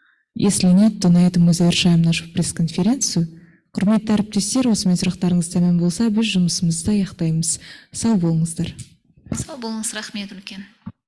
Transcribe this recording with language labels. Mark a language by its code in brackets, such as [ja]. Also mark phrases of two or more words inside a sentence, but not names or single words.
[ru] Если нет, то на этом мы завершаем нашу пресс-конференцию. [kk] Құрметті әріптестер, осымен сұрақтарыңыз тәмам болса, біз жұмысымызды аяқтаймыз. Сау болыңыздар. Сау болыңыз, рахмет үлкен.